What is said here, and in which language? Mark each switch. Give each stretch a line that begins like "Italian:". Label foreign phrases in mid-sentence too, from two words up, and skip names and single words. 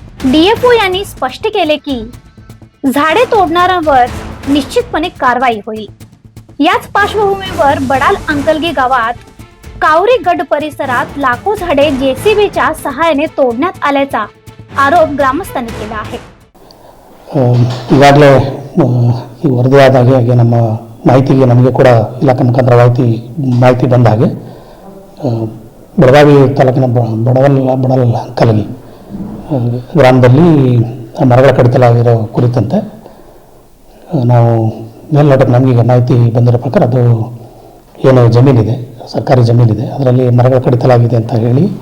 Marathi: डीएफओ यांनी स्पष्ट केले की झाडे तोडणाऱ्यांवर निश्चितपणे कारवाई होईल। याच पार्श्वभूमीवर बडाल अंकलगी गावात कावरी गड परिसरात लाखो झाडे जेसीबीच्या सहाय्याने तोडण्यात आल्याचा आरोप ग्रामस्थांनी केला आहे।
Kannada: ಈಗಾಗಲೇ ಈ ವರದಿಯಾದ ಹಾಗೆ ನಮ್ಮ ಮಾಹಿತಿಗೆ ನಮಗೆ ಕೂಡ ಇಲಾಖೆ ಮುಖಾಂತರ ಮಾಹಿತಿ ಬಂದ ಹಾಗೆ ಬೆಳಗಾವಿ ತಾಲೂಕಿನ ಬಡಲ್ ಅಂಕಲಗಿ ಗ್ರಾಮದಲ್ಲಿ ಮರಗಳ ಕಡಿತಲಾಗಿರೋ ಕುರಿತಂತೆ ನಾವು ಮೇಲ್ನೋಟಕ್ಕೆ ನಮಗೀಗ ಮಾಹಿತಿ ಬಂದಿರೋ ಪ್ರಕಾರ ಅದು ಏನು ಜಮೀನಿದೆ, ಸರ್ಕಾರಿ ಜಮೀನಿದೆ, ಅದರಲ್ಲಿ ಮರಗಳ ಕಡಿತಲಾಗಿದೆ ಅಂತ ಹೇಳಿ